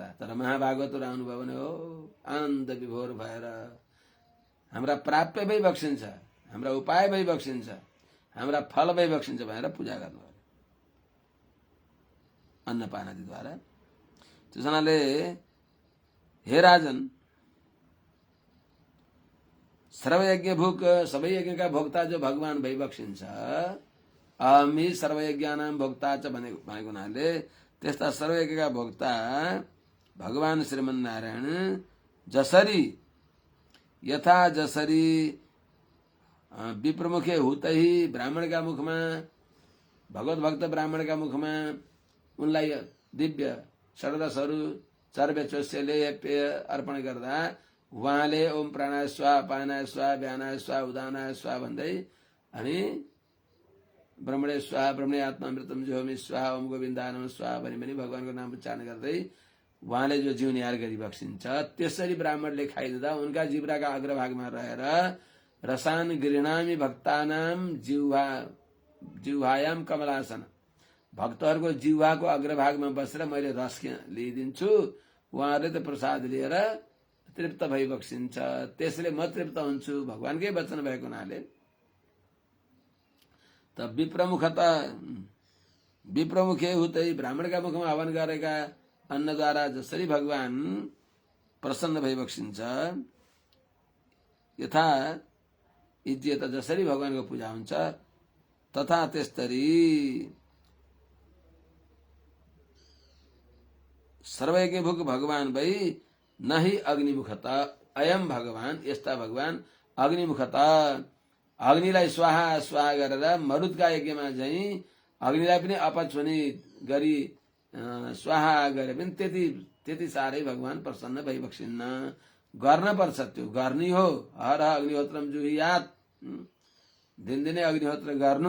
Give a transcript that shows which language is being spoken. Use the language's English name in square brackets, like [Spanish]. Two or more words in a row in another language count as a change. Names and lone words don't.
[Nepali] तर महाभागवतहरू आउनुभयो भने हो आनन्द विभोर भएर हाम्रा प्राप्य भई बक्सिन्छ, हाम्रा उपाय भई बक्सिन्छ, हाम्रा फल भई बक्सिन्छ भनेर पूजा गर्नु पर्यो अन्नपान आदिद्वारा। त्यस हुनाले हे राजन, सर्वयज्ञ भोग, सबै यज्ञका भोक्ता जो भगवान भई बक्सिन्छ, [Sanskrit] अहम ही सर्वयज्ञानां भोक्ता च भनेको [Nepali] हुनाले त्यस्ता सर्वयज्ञका भोक्ता भगवान श्रीमन्नारायण जसरी यथा जसरी [Sanskrit] विप्रमुखे हुतै, [Nepali] ब्राह्मणका मुखमा, भगवत भक्त ब्राह्मणका मुखमा उनलाई दिव्य षडरसहरू चर्व्य चोस्यले पेय अर्पण गर्दा उहाँले [Sanskrit] ओम प्राणाय स्वाहा, पानाय स्वाहा, व्यानाय स्वाहा, उदानाय स्वाहा [Nepali] भन्दै अनि [Sanskrit] ब्रह्मणे स्वाहा ब्रह्मणे आत्मामृतम जुहोमि स्वाहा ओम गोविन्दाय नमः स्वाहा [Nepali] भनी भगवानको नाम उच्चारण गर्दै उहाँले जो जीव निहार गरिबक्सिन्छ। त्यसरी ब्राह्मणले खाइदिँदा उनका जिब्राका अग्रभागमा रहेर [Sanskrit] रसान गृह्णामि भक्तानाम जिह्वायाम कमलासन, [Nepali] भक्तहरूको जिह्वाको अग्रभागमा बसेर मैले रस लिइदिन्छु। उहाँहरूले त प्रसाद लिएर तृप्त भइबक्सिन्छ। त्यसले म तृप्त हुन्छु, भगवानकै वचन भएको हुनाले। त विप्रमुखे हुँदै ब्राह्मणका मुखमा हवन गरेका अन्नद्वारा जसरी भगवान प्रसन्न भइबक्सिन्छ, यथा इज्जत जसरी भगवानको पूजा हुन्छ, तथा त्यस्तरी सर्वैके भुक भगवान भई [Sanskrit] नहि अग्निमुखत अयम [Nepali] भगवान, यस्ता भगवान अग्निमुखत अग्निलाई स्वाहा स्वाहा गरेर मरुदका यज्ञमा चाहिँ अग्निलाई पनि अपछुनी गरी स्वाहा गरे पनि त्यति साह्रै भगवान प्रसन्न भइबक्सिन्न। गर्न पर्छ, त्यो गर्नी हो। [Sanskrit] हर अग्निहोत्रम जुहियात, [Nepali] दिनदिनै अग्निहोत्र गर्नु।